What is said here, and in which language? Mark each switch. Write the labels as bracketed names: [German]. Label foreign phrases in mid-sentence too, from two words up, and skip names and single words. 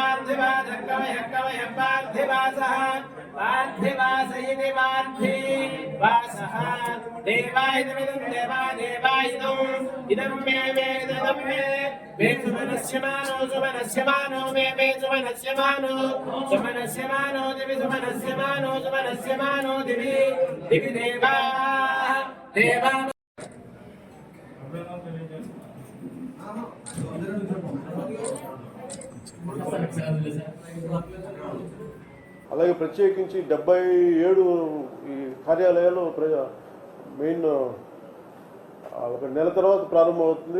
[Sanskrit] कवय कवय पार्थिवासः पार्थिवास इति पार्थी वासः देवायिदमिदं इदं मे इदं मे सुमनस्यमानो मे सुमनस्यमानो दिवि सुमनस्यमानो दिवि देवा [Telugu] అలాగే ప్రత్యేకించి 77 ఈ కార్యాలయాలు మెయిన్ ఒక నెల తర్వాత ప్రారంభమవుతుంది.